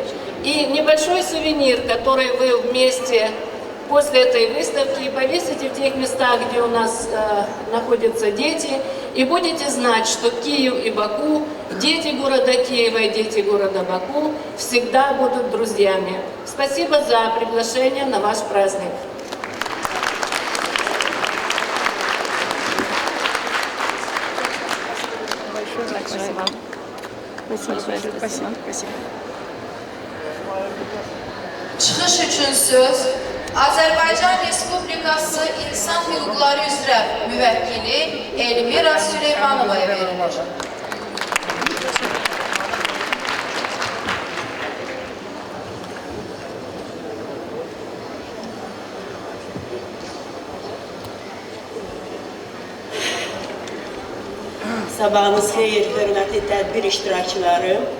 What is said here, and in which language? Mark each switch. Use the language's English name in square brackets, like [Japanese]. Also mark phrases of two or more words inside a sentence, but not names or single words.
[Russian] И небольшой сувенир, который вы вместе после этой выставки повесите в тех местах, где у нас находятся дети, и будете знать, что Киев и Баку, дети города Киева и дети города Баку всегда будут друзьями. Спасибо за приглашение на ваш праздник. Спасибо. Спасибо. [Azerbaijani] Çıxış üçün söz Azərbaycan Respublikası İnsan Hüquqları üzrə müvəkkili Elmira Süleymanovaya verilir. Sabahınız xeyir, hörmətli tədbir iştirakçıları.